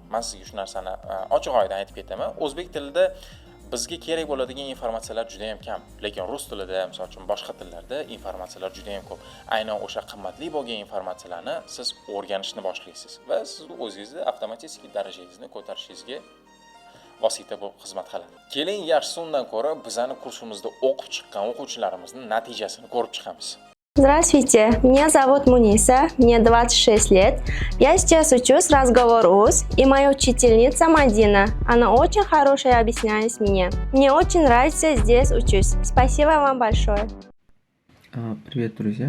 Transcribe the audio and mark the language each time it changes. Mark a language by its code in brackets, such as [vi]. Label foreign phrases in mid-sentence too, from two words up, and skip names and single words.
[uz] Men sizga shu narsani ochiq oydin aytib ketaman. O'zbek tilida bizga kerak bo'ladigan informatsiyalar juda ham kam, lekin rus tilida, misol uchun boshqa tillarda informatsiyalar juda ham ko'p. Aynan o'sha qimmatli bo'lgan informatsiyalarni siz o'rganishni boshlaysiz va siz o'zingizni avtomatik darajangizni ko'tarishingizga vosita bo'lib xizmat qiladi. Keling, yaxshisi undan ko'ra bizani kursimizda o'qib chiqqan o'quvchilarimizning natijasini ko'rib chiqamiz. [ru] Здравствуйте, меня зовут Муниса, мне 26 лет. Я сейчас учусь разговор УЗ, и моя учительница Мадина. Она очень хорошая объясняет мне. Мне очень нравится здесь учусь. Спасибо вам большое. Привет, друзья!